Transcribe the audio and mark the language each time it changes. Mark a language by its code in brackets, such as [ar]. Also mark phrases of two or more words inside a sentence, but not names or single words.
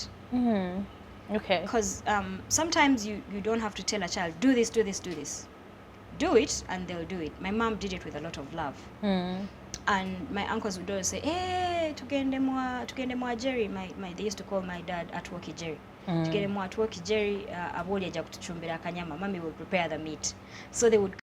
[en] Okay. Because sometimes you don't have to tell a child, do this, do this, do this. Do it, and they'll do it. My mom did it with a lot of love. And my uncles would always say, hey, [ttj] tugende mwa Jerry. [en] They used to call my dad Atwoki Jerry. [ttj] Tugende mwa Atwoki Jerry, aboli aja kutuchumbira akanyama. [en] Mommy will prepare the meat. So they would.